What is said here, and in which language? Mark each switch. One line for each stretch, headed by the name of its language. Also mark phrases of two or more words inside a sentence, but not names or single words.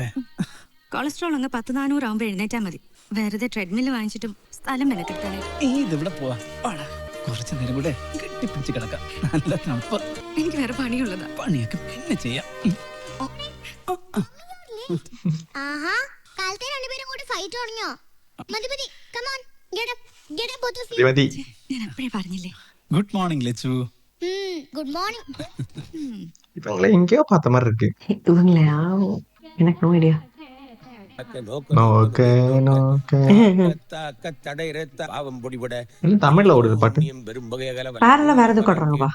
Malayalam: കൊളസ്ട്രോൾ അങ്ങ് 10-400 ആവുമ്പോ എഴുന്നേറ്റാ മതി. വെറുതെ ട്രെഡ്മില്ല് വാങ്ങിച്ചിട്ടും സ്ഥലം മെനക്കെടുത്താനേ. ഇതിവിടെ പോവാ. കുറച്ചു നേരം കൂടെ കെട്ടിപ്പിടിച്ച് കിടക്കാം. നല്ല തണുപ്പ്. എനിക്ക് വേറെ പണിയുള്ളതാ. പണിയൊക്കെ പിന്നെ ചെയ്യാം. ആഹാ, കാലത്തെ രണ്ടുപേരും കൂടി ഫൈറ്റ് തുടങ്ങിയോ? മതി മതി,
English: Come on, get up, get up both of you.
Malayalam: മതി. ഞാൻ അപ്പഴേ പറഞ്ഞില്ലേ.
English: Good morning லெச்சு. Good morning.
Tamil: இவங்களை எங்கேயோ பார்த்த மாதிரி இருக்கு. இவங்களையா? எனக்கு
English: no idea.
Tamil: தமிழ்ல ஓடுது பாட்டு. வேறெல்லாம் வேற எது கொட்டுறாங்கப்பா.